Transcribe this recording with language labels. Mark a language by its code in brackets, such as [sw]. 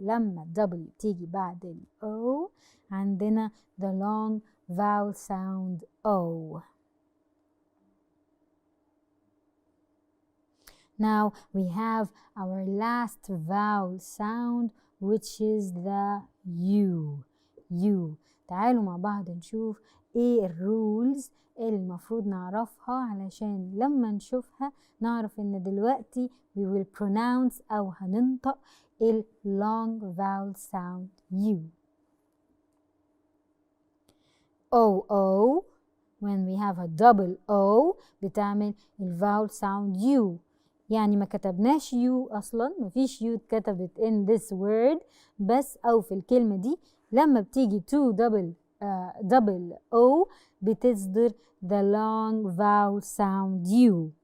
[ar] لما W تيجي بعد ال O عندنا the long vowel sound O. [en] Now we have our last vowel sound which is the U. [ar] تعالوا مع بعض نشوف ايه الرولز اللي المفروض نعرفها علشان لما نشوفها نعرف ان دلوقتي we will pronounce او هننطق ال long vowel sound U. [en] O when we have a double O بتعمل ال vowel sound U. [ar] يعني ما كتبناش U اصلا، مفيش U اتكتبت in this word، بس او في الكلمة دي لما بتيجي to double O بتصدر the long vowel sound U.